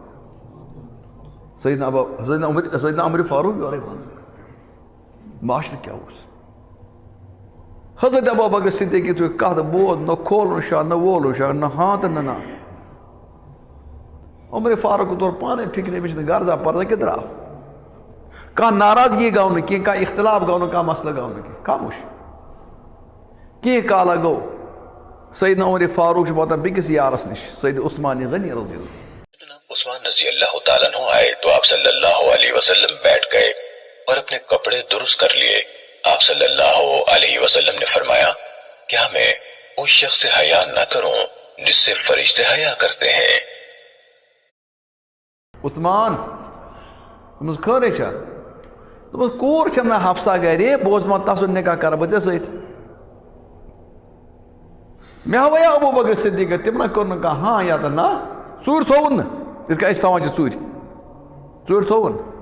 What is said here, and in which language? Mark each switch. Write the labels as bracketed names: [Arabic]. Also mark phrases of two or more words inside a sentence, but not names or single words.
[Kashmiri] سیدنا عمر فاروق یورے ونان معاشرٕ کیٛاہ اوس حضرت ابو بکر صدیق یُتھُے کتھ بوز نہ کھولُن شاہ نہ وولُن شاہ نہ ہاں تہٕ نہ نا عمر فاروق طور پانے فکرِ أمِس چھِنہٕ غرضا پرزا کہِ درٛاو کانٛہہ ناراضگی گوٚو نہٕ کینٛہہ کانٛہہ اختلاف گوٚو نہٕ کانٛہہ مسلہٕ گوٚو نہٕ کینٛہہ خاموش کینٛہہ کالا گوٚو سیدنا عمر فاروق چھُ واتان بیٚکِس یارس نِش سید عثمان غنی [Arabic] رضی اللہ [Urdu] عثمان [Arabic] رضی اللہ تعالیٰ عنہ [Urdu] آئے تو آپ [Arabic] صلی اللہ علیہ وسلم [Urdu] بیٹھ گئے اور اپنے کپڑے درست کر لیے آپ [Arabic] صلی اللہ علیہ وسلم [Urdu] نے فرمایا کیا میں اس شخص سے حیا نہ کروں جس سے فرشتے حیا کرتے ہیں [Kashmiri] عثمان دوٚپمَس خٲرٕے چھا دوٚپمَس کوٗر چھَم نہ حفصہ گرِ بہٕ اوسُس وَنان تسُنٛد نکاح کَرٕ بہٕ ژےٚ سۭتۍ مےٚ ہاویا ابو بکر صدیقہ تِم نہ کوٚر نہٕ کانٛہہ ہاں یا تہٕ نہ ژوٗرِ تھووُن نہٕ یِتھ کٔنۍ أسۍ تھاوان چھِ ژوٗرِ تھووُن